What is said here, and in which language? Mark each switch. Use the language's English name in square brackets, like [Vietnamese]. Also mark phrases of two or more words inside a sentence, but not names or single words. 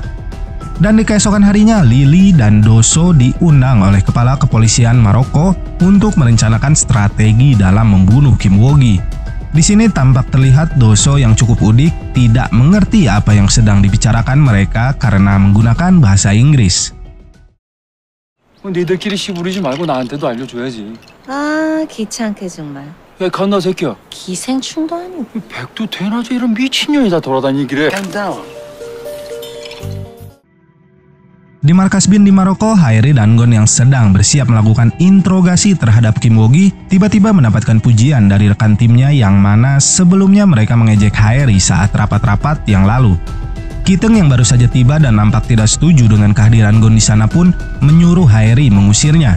[Indonesian] Dan di keesokan harinya, Lily dan Doso diundang oleh Kepala Kepolisian Maroko untuk merencanakan strategi dalam membunuh Kim Woo-gi. Di sini tampak terlihat Doso yang cukup udik tidak mengerti apa yang sedang dibicarakan mereka karena menggunakan bahasa Inggris. [Korean] 니들끼리 씨 부리지 말고 나한테도 알려줘야지. 아 귀찮게 정말. 야 간나 새끼야. 기생충도 아니고. 백두 대낮에 이런 미친년이 다 돌아다니길래. [Indonesian] Di markas bin di Maroko, Haeri dan Gon yang sedang bersiap melakukan interogasi terhadap Kim Woo-gi tiba-tiba mendapatkan pujian dari rekan timnya yang mana sebelumnya mereka mengejek Haeri saat rapat-rapat yang lalu. Kiteng yang baru saja tiba dan nampak tidak setuju dengan kehadiran Gon di sana pun menyuruh Haeri mengusirnya.